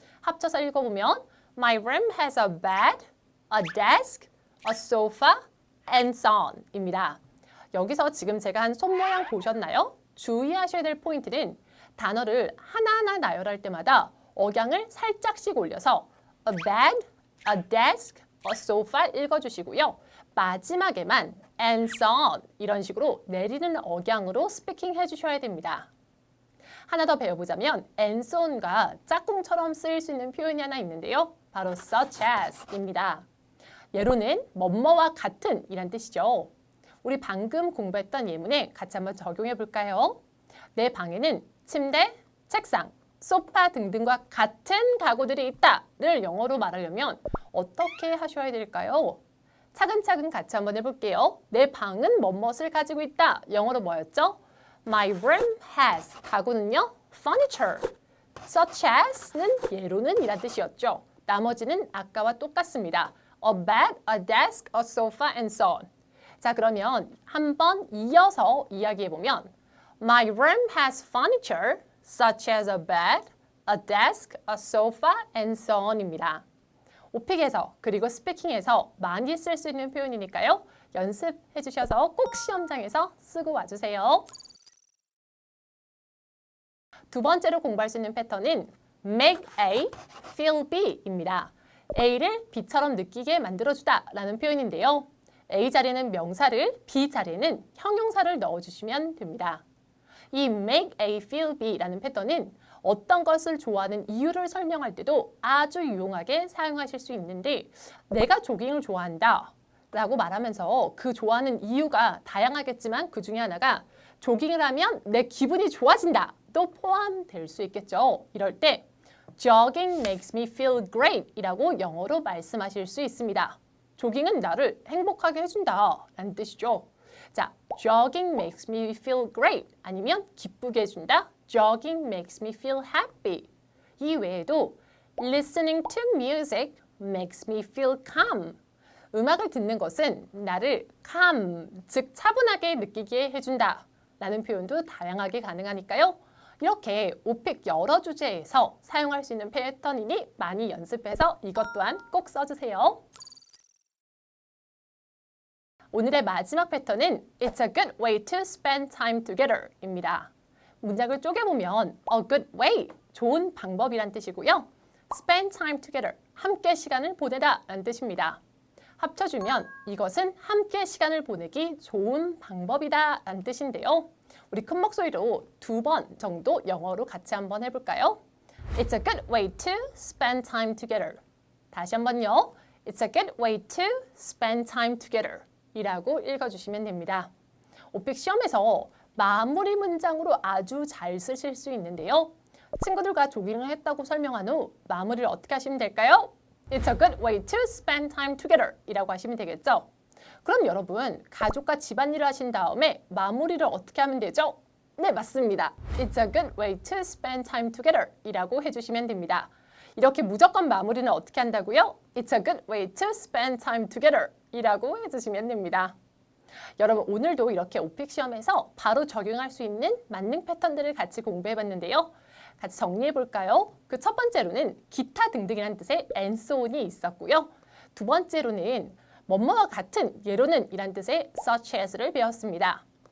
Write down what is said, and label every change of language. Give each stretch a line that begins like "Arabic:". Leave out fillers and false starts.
Korean: 합쳐서 읽어보면
English: My room has a bed, a desk, a sofa, and so on 입니다.
Korean: 여기서 지금 제가 한 손 모양 보셨나요? 주의하셔야 될 포인트는 단어를 하나하나 나열할 때마다 억양을 살짝씩 올려서
English: a bed, a desk, a sofa
Korean: 읽어주시고요. 마지막에만
English: and so on
Korean: 이런 식으로 내리는 억양으로 스피킹 해주셔야 됩니다. 하나 더 배워보자면 and so on과 짝꿍처럼 쓰일 수 있는 표현이 하나 있는데요. 바로 such as입니다. 예로는 뭐뭐와 같은 이란 뜻이죠. 우리 방금 공부했던 예문에 같이 한번 적용해 볼까요? 내 방에는 침대, 책상, 소파 등등과 같은 가구들이 있다를 영어로 말하려면 어떻게 하셔야 될까요? 차근차근 같이 한번 해볼게요. 내 방은 뭐뭇을 가지고 있다. 영어로 뭐였죠?
English: My room has.
Korean: 가구는요?
English: Furniture.
Korean: Such as는 예로는 이란 뜻이었죠. 나머지는 아까와 똑같습니다.
English: A bed, a desk, a sofa, and so on.
Korean: 자, 그러면 한번 이어서 이야기해보면
English: My room has furniture such as a bed, a desk, a sofa, and so on입니다.
Korean: 오픽에서 그리고 스피킹에서 많이 쓸 수 있는 표현이니까요. 연습해 주셔서 꼭 시험장에서 쓰고 와주세요. 두 번째로 공부할 수 있는 패턴은 make A feel B입니다. A를 B처럼 느끼게 만들어주다 라는 표현인데요. A 자리에는 명사를, B 자리에는 형용사를 넣어주시면 됩니다. 이 make A feel B라는 패턴은 어떤 것을 좋아하는 이유를 설명할 때도 아주 유용하게 사용하실 수 있는데 내가 조깅을 좋아한다 라고 말하면서 그 좋아하는 이유가 다양하겠지만 그 중에 하나가 조깅을 하면 내 기분이 좋아진다 또 포함될 수 있겠죠. 이럴 때
English: Jogging makes me feel great
Korean: 이라고 영어로 말씀하실 수 있습니다. 조깅은 나를 행복하게 해준다 라는 뜻이죠.
English: 자, jogging makes me feel great
Korean: 아니면 기쁘게 해준다.
English: Jogging makes me feel happy.
Korean: 이 외에도
English: listening to music makes me feel calm.
Korean: 음악을 듣는 것은 나를 calm, 즉 차분하게 느끼게 해준다 라는 표현도 다양하게 가능하니까요. 이렇게 오픽 여러 주제에서 사용할 수 있는 패턴이니 많이 연습해서 이것 또한 꼭 써주세요. 오늘의 마지막 패턴은
English: It's a good way to spend time together 입니다.
Korean: 문장을 쪼개보면 a good way, 좋은 방법이란 뜻이고요. spend time together, 함께 시간을 보내다 라는 뜻입니다. 합쳐주면 이것은 함께 시간을 보내기 좋은 방법이다 라는 뜻인데요. 우리 큰 목소리로 2번 정도 영어로 같이 한번 해볼까요?
English: It's a good way to spend time together.
Korean: 다시 한번요.
English: It's a good way to spend time together.
Korean: 이라고 읽어주시면 됩니다. 오픽 시험에서 마무리 문장으로 아주 잘 쓰실 수 있는데요. 친구들과 조깅을 했다고 설명한 후 마무리를 어떻게 하시면 될까요?
English: It's a good way to spend time together
Korean: 이라고 하시면 되겠죠. 그럼 여러분, 가족과 집안일을 하신 다음에 마무리를 어떻게 하면 되죠? 네, 맞습니다.
English: It's a good way to spend time together
Korean: 이라고 해주시면 됩니다. 이렇게 무조건 마무리는 어떻게 한다고요?
English: It's a good way to spend time together
Korean: 이라고 해주시면 됩니다. 여러분, 오늘도 이렇게 오픽 시험에서 바로 적용할 수 있는 만능 패턴들을 같이 공부해봤는데요. 같이 정리해볼까요? 그 첫 번째로는 기타 등등이라는 뜻의 and so on이 있었고요. 두 번째로는 뭐뭐와 같은, 예로는 이란 뜻의 such as를 배웠습니다.